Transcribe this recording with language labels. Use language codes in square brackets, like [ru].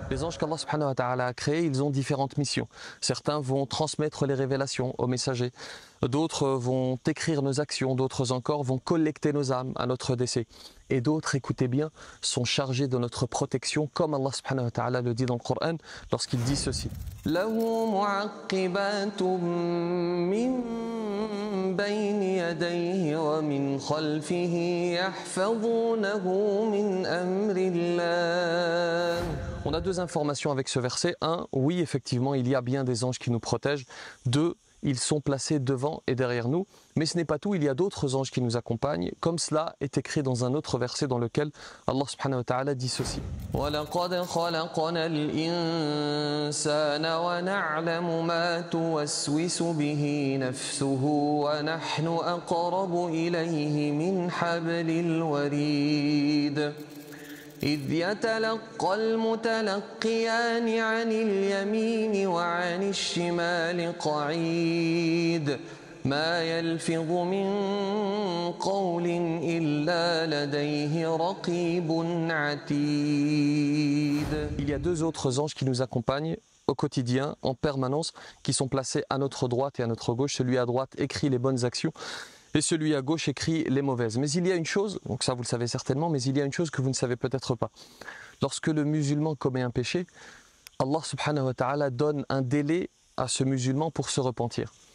[fr] Les anges qu'Allah [ar] subhanahu wa ta'ala [fr] a créés, ils ont différentes missions. Certains vont transmettre les révélations aux messagers, d'autres vont écrire nos actions, d'autres encore vont collecter nos âmes à notre décès. Et d'autres, écoutez bien, sont chargés de notre protection, comme Allah [ar] subhanahu wa ta'ala [fr] le dit dans le Coran lorsqu'il dit ceci. [ar] له معقبات من بين يديه ومن خلفه يحفظونه من أمر الله. [fr] On a deux informations avec ce verset. Un, oui, effectivement, il y a bien des anges qui nous protègent. Deux, ils sont placés devant et derrière nous. Mais ce n'est pas tout, il y a d'autres anges qui nous accompagnent, comme cela est écrit dans un autre verset dans lequel Allah [ar] subhanahu wa ta'ala [fr] dit ceci. [ar] وَلَقَدْ خَلَقْنَا الْإِنسَانَ وَنَعْلَمُ مَا تُوَسْوِسُ بِهِ نَفْسُهُ وَنَحْنُ أَقْرَبُ إِلَيْهِ مِنْ حَبْلِ الْوَرِيدِ إذ يتلقى المتلقيان عن اليمين وعن الشمال قعيد ما يلفظ من قول إلا لديه رقيب عتيد. [fr] Il y a deux autres anges qui nous accompagnent au quotidien, en permanence, qui sont placés à notre droite et à notre gauche. Celui à droite écrit les bonnes actions et celui à gauche écrit les mauvaises. Mais il y a une chose, donc ça vous le savez certainement, mais il y a une chose que vous ne savez peut-être pas. Lorsque le musulman commet un péché, Allah [ar] subhanahu wa ta'ala [fr] donne un délai à ce musulman pour se repentir.